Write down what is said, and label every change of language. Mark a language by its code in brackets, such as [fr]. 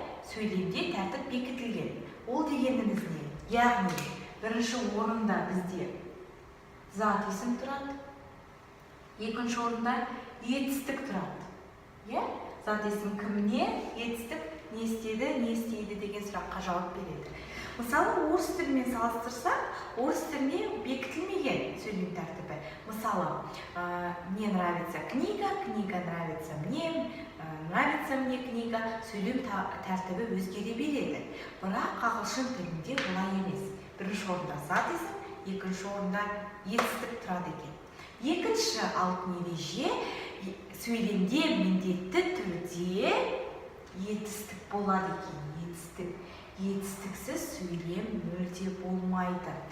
[kk] Сөйлемде тәртіп бекітілген. Ол дегеніміз не? Яғни, бірінші орында бізде зат есім тұрады. Екінші орында етістік тұрады. Зат есім кімне, етістік не істейді деген сұраққа жауап береді. Мысалы, орыс тілімен салыстырсақ, орыс тіліне бекітілмеген сөйлем тәртібі. Мысалы, [ru] мне нравится книга, книга нравится мне, нравится мне книга, [kk] сөйлем тәртібі өзгере береді. Бірақ ағылшын тілінде олай емес. Бірінші орында зат есім, екінші орында етістік тұрады екен. Екінші алтын ереже сөйлемде міндетті түрде етістік болады екен. Етістіксіз сөйлем мүлде болмайды.